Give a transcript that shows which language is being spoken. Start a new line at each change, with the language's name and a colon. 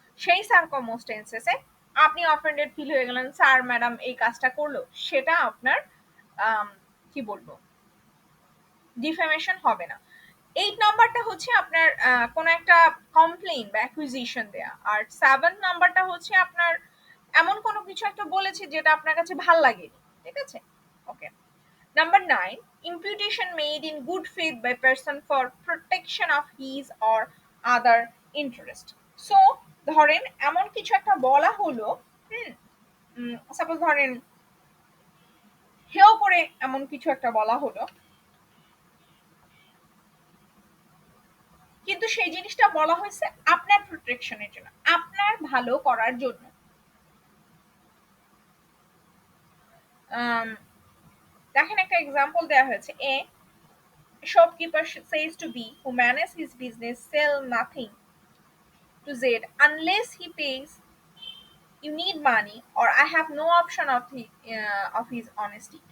Bangla: সেই সার্কমস্টেন্সেসে আপনি offended feel হয়ে গেলেন, স্যার ম্যাডাম এই কাজটা করলো, সেটা আপনার কি বলবো, ডিফেমেশন হবে না। 8 নাম্বারটা হচ্ছে আপনার কোনো একটা কমপ্লেইন বা অ্যাকুইজিশন দেয়া, আর 7 নাম্বারটা হচ্ছে আপনার এমন কোনো কিছু একটা বলেছে যেটা আপনার কাছে ভাল লাগেনি, ঠিক আছে, ওকে। Number 9,
English: imputation made in good faith by person for protection of his or other interest.
Bangla: So ধরেন এমন কিছু একটা বলা হলো, হুম, সাপোজ ধরেন হেও করে এমন কিছু একটা বলা হলো, কিন্তু সেই জিনিসটা বলা হয়েছে আপনার প্রোটেকশনের জন্য, আপনার ভালো করার জন্য। আম, দেখেন একটা এক্সাম্পল দেওয়া হয়েছে,
English: A shopkeeper says to B, who manages his business, sell nothing to Z unless he pays. You need money, or I have no option of his honesty.